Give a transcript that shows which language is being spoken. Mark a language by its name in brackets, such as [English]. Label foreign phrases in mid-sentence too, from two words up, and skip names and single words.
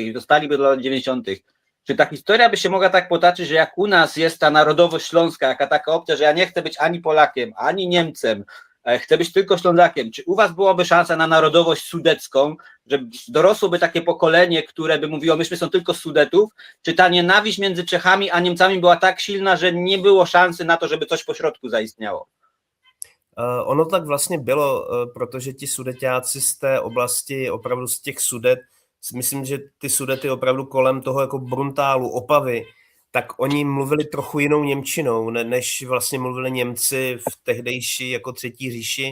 [Polish] i zostaliby do lat 90., czy ta historia by się mogła tak potoczyć, że jak u nas jest ta narodowość śląska, jaka taka opcja, że ja nie chcę być ani Polakiem, ani Niemcem, chcę być tylko Ślązakiem, czy u was byłaby szansa na narodowość sudecką, że dorosłoby takie pokolenie, które by mówiło, myśmy są tylko z Sudetów, czy ta nienawiść między Czechami a Niemcami była tak silna, że nie było szansy na to, żeby coś pośrodku zaistniało? [Czech] Ono tak vlastně bylo, protože ti Sudeťáci z té oblasti, opravdu z těch Sudet, myslím, že ty Sudety opravdu kolem toho jako Bruntálu, Opavy, tak oni mluvili trochu jinou němčinou, než vlastně mluvili Němci v tehdejší jako Třetí říši.